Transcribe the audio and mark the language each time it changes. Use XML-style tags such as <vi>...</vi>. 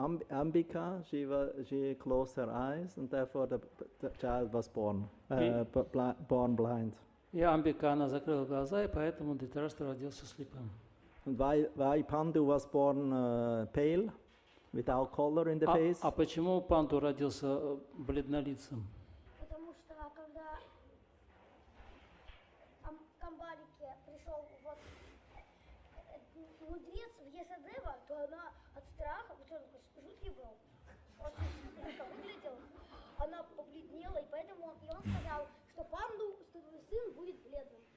<en>Ambika, she closed her eyes, and therefore the child was born blind.</en> <ru>И Амбика, она закрыла глаза, и поэтому Дhrитараштра родился слепым.</ru> <en>And why Pandu was born pale, without color in the face?</en> <ru>А почему Панду родился бледнолицым? Потому что когда к Амбалике пришел вот мудрец в Ясадева, то она от страха, вот он такой жуткий был, очень жутко выглядел, она побледнела, и поэтому он сказал, что Панду, что твой сын будет бледным.</ru>